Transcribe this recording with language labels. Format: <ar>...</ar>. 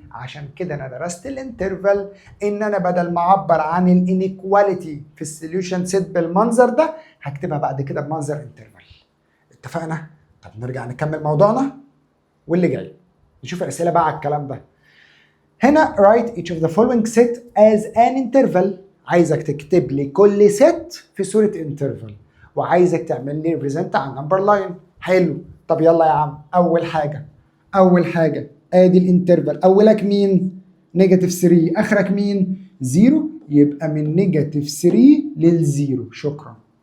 <ar>عشان كده انا درست الانترفال، ان انا بدل ما اعبر عن الانيكواليتي في السوليوشن سيت بالمنظر ده هكتبها بعد كده بمنظر انترفال. اتفقنا؟ طب نرجع نكمل موضوعنا واللي جاي نشوف الاسئله بقى على الكلام ده. هنا</ar> <en>write each of the following set as an interval.</en> <ar>عايزك تكتب لي كل ست في صوره انترفال وعايزك تعمل لي ريبريزنت على النمبر لاين. حلو، طب يلا يا عم. اول حاجه ادي الانترفال، اولك مين؟ نيجاتيف 3. اخرك مين؟ 0. يبقى من نيجاتيف 3 للزيرو. شكرا.</ar>